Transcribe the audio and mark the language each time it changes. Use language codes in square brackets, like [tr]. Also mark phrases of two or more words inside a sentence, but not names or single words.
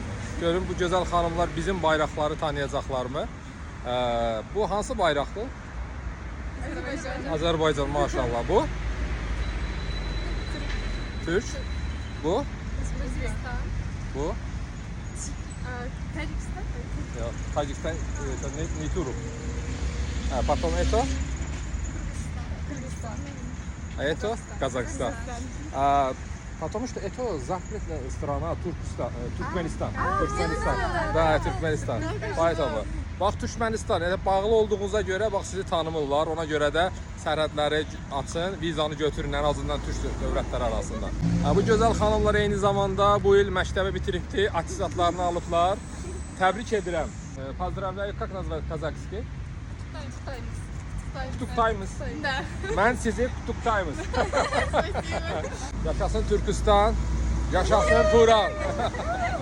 [az] Görün bu gözəl xanımlar bizim bayraqları tanıyacaqlarmı? Bu hansı bayraqdır? Azərbaycan. Azərbaycan, maşallah. Bu? Türk. Bu? Özbekistan. Bu? Tacikistan. Yok, Tacikistan, [ru] не туру. Потом это? Kırgızistan. А это Казахстан. Потому что это запретная страна Türkmenistan. Türkmenistan. Да, Türkmenistan. Поэтому. [az] Bax Türkmenistan, elə bağlı olduğunuza görə bax sizi tanımırlar. Ona görə də sərhədləri açın, vizanı götürün ən azından Türk dövlətləri arasında. Bu gözəl xanımlar eyni zamanda bu il məktəbi bitiribdi, attestatlarını alıblar. Təbrik edirəm. [ru] Поздравляю, как называют казахский? Tutuktaymış. Да. [az] Mən sizi tutuktaymış. Yaşasın Türkistan, yaşasın Turan.